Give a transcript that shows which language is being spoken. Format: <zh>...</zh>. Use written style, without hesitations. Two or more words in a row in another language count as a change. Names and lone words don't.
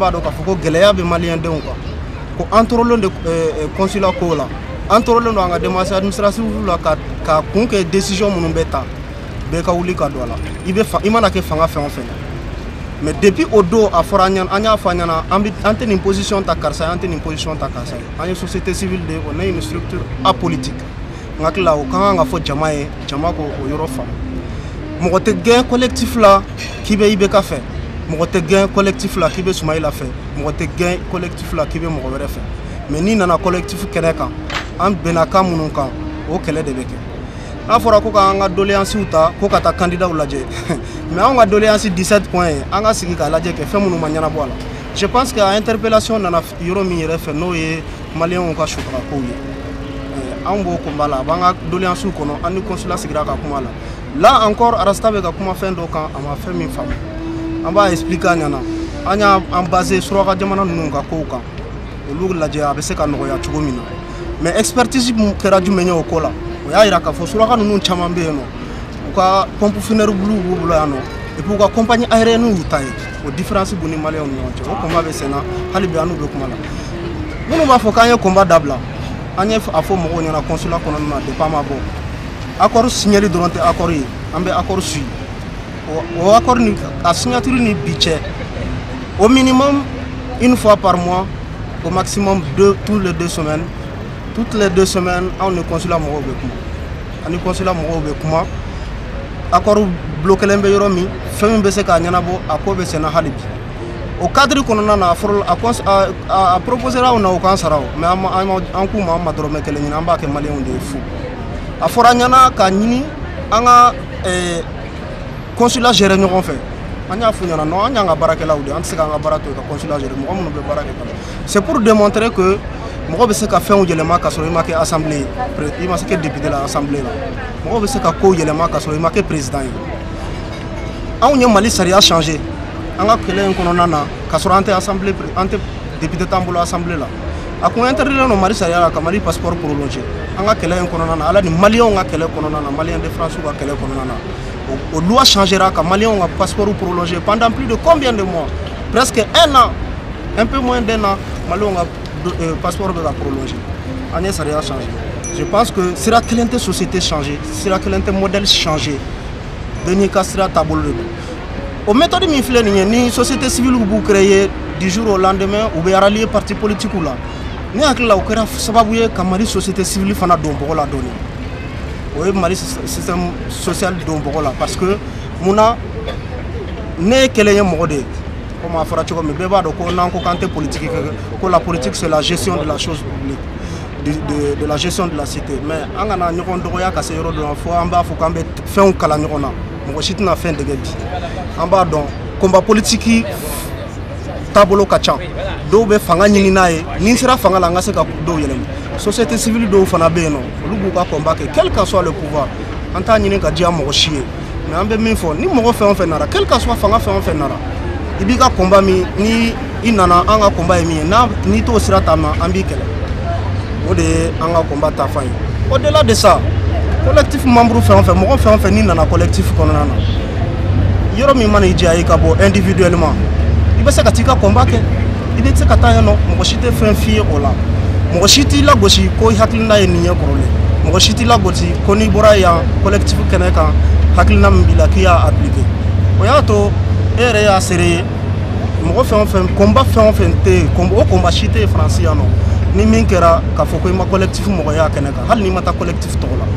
<bm>b'a dɔn k'a fɔ ko gɛlɛya bɛ maliyɛndenw kan ko an tɔɔrɔlen de consulat kow la an tɔɔrɔlen don an ka</bm> <fr>démarche administrative</fr> <bm>la ka kun kɛ décision minnu bɛ ta bɛɛ ka wuli ka don a la i mana kɛ fanga fɛn o fɛn mais depuis o don a fɔra an y'a fɔ an ɲɛna an tɛ nin position ta karisa ye an tɛ nin position ta karisa ye an ye</bm> <fr>société civile de on est une structure apolitique</fr> <bm>n hakili la o ka kan ka fɔ jama ye jama ko o yɔrɔ faamu mɔgɔ tɛ gɛn collectif la k'i bɛ IBK fɛ mɔgɔ tɛ gɛn collectif la k'i bɛ Soumaïla fɛ mɔgɔ tɛ gɛn collectif la k'i bɛ mɔgɔ wɛrɛ fɛ mais n'i nana collectif kɛnɛ kan an bɛnna kan minnu kan o kɛlɛ de bɛ kɛ n'a fɔra ko k'an ka doléance ta ko ka taa candidat lajɛ mais an ka doléance 17 points ye an ka sigi k'a lajɛ kɛ fɛn minnu ma ɲɛnabɔ a la</bm> <fr>je pense que interpellation</fr> <bm>nana yɔrɔ min yɛrɛ fɛ n'o ye maliyɛnw ka sutarakow ye an b'o combat la a b'an ka doléance kɔnɔ an ni consulat sigira ka kuma la</bm> <fr>là encore</fr> <bm>Rasta bɛ ka kuma fɛn dɔ kan a ma fɛn min faamu an b'a expliquer a ɲɛna an y'an basé suraka jamana ninnu ka kow kan olu lajɛ a bɛ se ka nɔgɔya cogo min na mais expertise mun kɛra jumɛn ye o ko la o y'a yira k'a fɔ suraka ninnu caman bɛ yen nɔ u ka</bm> <fr>pompe funèbre</fr> <bm>b'u bolo yan nɔ</bm> <fr>et puis</fr> <bm>u ka</bm> <fr>compagnie aérienne</fr> <bm>y'u ta ye o différence b'u ni maliyɛnw ni ɲɔgɔn cɛ o combat bɛ sen na hali bi an n'u bɛ kuma la minnu b'a fɔ k'an ye combat dabila an ye a fɔ mɔgɔw ɲɛna consulat kɔnɔna na depuis an ma bɔ accord signali dɔrɔn tɛ accord ye an bɛ accord suit o accord ni a signature ni bi cɛ</bm> <fr>au minimum une fois par mois au maximum tous les 2 semaines. Toutes les 2 semaines, on est consulat</fr> <bm>mɔgɔw bɛ kuma ani consulat mɔgɔw bɛ kuma accord bloquelen bɛ yɔrɔ min fɛn min bɛ se k'a ɲɛnabɔ a ko bɛ sen na hali bi o cadre kɔnɔna na a proposé la na o k'an sara o mais an k'u ma an ma dɔrɔmɛ kelen ɲini an b'a kɛ maliyɛnw de ye fu a fɔra an ɲɛna k'a ɲini an ka consulat gérer ɲɔgɔn fɛ an y'a f'u ɲɛna non an y'an ka baarakɛlaw de an tɛ se k'an ka baara to yen ka consulat gérer mɔgɔ minnu bɛ baara kɛ kan</bm> <fr>c'est pour démontrer que</fr> <bm>mɔgɔ bɛ se ka fɛnw yɛlɛma ka sɔrɔ i ma kɛ assemblée i ma se kɛ député la assemblée la mɔgɔ bɛ se ka kow yɛlɛma ka sɔrɔ i ma kɛ président ye anw ye Mali sariya changer an ka kɛlɛ in kɔnɔna na ka sɔrɔ an tɛ assemblée an tɛ député t'an bolo assemblée la a ko interdire no mari sariya ka mari</bm> <fr>passeport prolongé</fr> <bm>an ka kɛlɛ in kɔnɔna na ala ni malien ka kɛlɛ kɔnɔna na malien de France ka kɛlɛ kɔnɔna na o loi changera ka malien ka</bm> <fr>passeport prolongé pendant plus de combien de mois presque un an un peu moins d'un an</fr> <bm>malien ka passeport bɛ ka prolongé an ye sariya changé</bm> <fr>je pense que</fr> <bm>sira kelen tɛ</bm> <fr>société changé</fr> <bm>sira kelen tɛ</bm> <fr>modèle changé</fr> <bm>bɛɛ n'i ka sira taabolo de don o méthode min filɛ nin ye ni</bm> <fr>société civile</fr> <bm>b'u créer</bm> <fr>du jour au lendemain</fr> <bm>u bɛ</bm> <fr>rallier parti politique</fr> <bm>la ne hakili la o kɛra sababu ye ka Mali</bm> <fr>société civile</fr> <bm>fana don bɔgɔ la dɔɔni o ye Mali</bm> <fr>système social</fr> <bm>don bɔgɔ la parce que munna ne ye kelen ye mɔgɔ de ye comme a fɔra cogo min bɛɛ b'a dɔn ko n'an ko k'an tɛ politique kɛ ko la</bm> <fr>politique c'est la gestion de la chose publique de la gestion de la cité</fr> <bm>mais an kana ɲɔgɔn dɔgɔya ka se yɔrɔ dɔ la fo an b'a fɔ k'an bɛ fɛnw kala ɲɔgɔn na mɔgɔ si tɛna fɛn dɛgɛ bi an b'a dɔn</bm> <fr>combat politique</fr> <bm>taabolo ka ca dɔw bɛ fanga ɲini n'a ye ni sera fanga la an ka se ka dɔw yɛlɛma</bm> <fr>société civile</fr> <bm>dɔw fana bɛ yen nɔ olu b'u ka combat kɛ</bm> <fr>quel que soit le pouvoir</fr> <bm>an t'a ɲini ka diya mɔgɔ si ye mais an bɛ min fɔ ni mɔgɔ fɛn o fɛn nara</bm> <fr>quel que soit</fr> <bm>fanga fɛn o fɛn nara i b'i ka combat min ni i nana an ka combat ye min ye n'i t'o sira ta ma an b'i kɛlɛ o de ye an ka combat ta fan ye</bm> <fr>au-delà de ça collectif membre</fr> <bm>fɛn o fɛn mɔgɔ fɛn o fɛn n'i nana collectif kɔnɔna na yɔrɔ min mana i diya i ka bɔ individuellement i bɛ se ka t'i ka combat kɛ i bɛ se ka taa yen nɔ mɔgɔ si tɛ fɛn f'i ye o la mɔgɔ si t'i lagosi ko hakilina ye nin ye kɔrɔlen mɔgɔ si t'i lagosi ko n'i bɔra yan collectif kɛnɛ kan hakilina min b'i la k'i y'a appliquer o y'a to e yɛrɛ y'a seere ye mɔgɔ fɛn o fɛn combat fɛn o fɛn tɛ yen o combat si tɛ yen Faransi yan nɔ ni min kɛra k'a fɔ ko i ma collectif mɔgɔya kɛnɛ kan hali n'i ma taa collectif tɔgɔ</bm>